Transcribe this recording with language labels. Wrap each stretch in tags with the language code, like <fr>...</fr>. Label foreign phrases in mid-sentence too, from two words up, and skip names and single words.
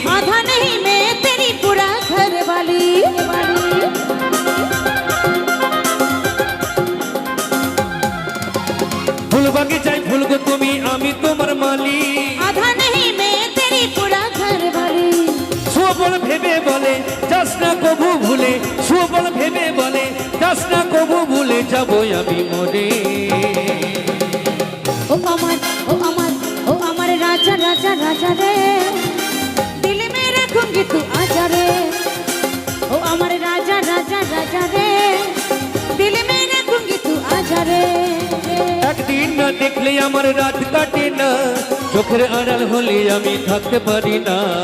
<hi>आधा नहीं मैं तेरी पूरा घर वाली।</hi> <bn>ফুল বাগিচায় ফুলবো তুমি, আমি তোমার মালিক।</bn> <hi>आधा नहीं मैं तेरी पूरा घर वाली।</hi> <bn>সুবল ভেবে বলে যাস না কবু ভুলে, সুবল ভেবে বলে যাস না কবু ভুলে, যাবো আমি মরে। ও আমার ও আমার ও আমার রাজা রাজা রাজা রে,</bn> <hi>दिल में रखूंगी तू आजा रे।</hi> <bn>ও আমার রাজা রাজা রাজা রে,</bn> <hi>दिल में रखूंगी तू आजा रे।</hi> <bn>একদিন না দেখলে আমার রাত কাটে না, চোখের আড়াল হলে আমি থাকতে পারি না।</bn>